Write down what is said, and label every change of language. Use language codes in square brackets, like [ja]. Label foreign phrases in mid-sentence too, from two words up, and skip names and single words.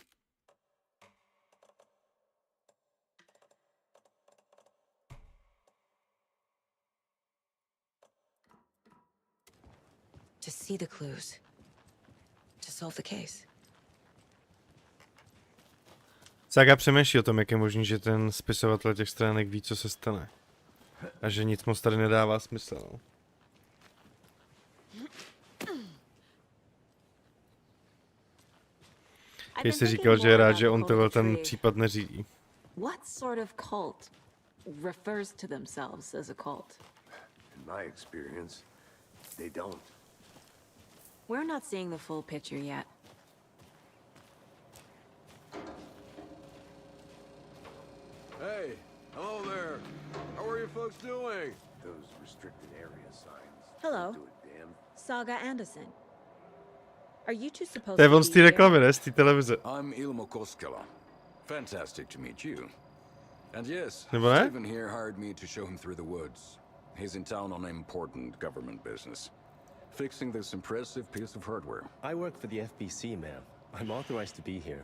[en] To see the clues. To solve the case. [cs] Saga přemýšlí o tom, jak je možný, že ten spisovatel těch stránek ví, co se stane. A že nic moc tady nedává smysl. No. Když jsi říkal, že je rád, že on tohle ten případ neřídí. [en] What sort of cult refers to themselves as a cult? In my experience, they don't. We're not seeing the full picture yet. Hey, hello there. How are you folks doing? Those restricted area signs. Hello. Do a damn. Saga Anderson. Are you two supposed [cs] To je to on [en] be [cs] z té [en] here? [cs] reklamy, ne? Z té televize. [en] I'm Ilmo Koskela. Fantastic to meet you. And yes, [cs] Nebo ne? [en] Stephen here hired me to show him through the woods. He's in town on important government business. Fixing this impressive piece of hardware. I work for the FBC, ma'am. I'm authorized to be here.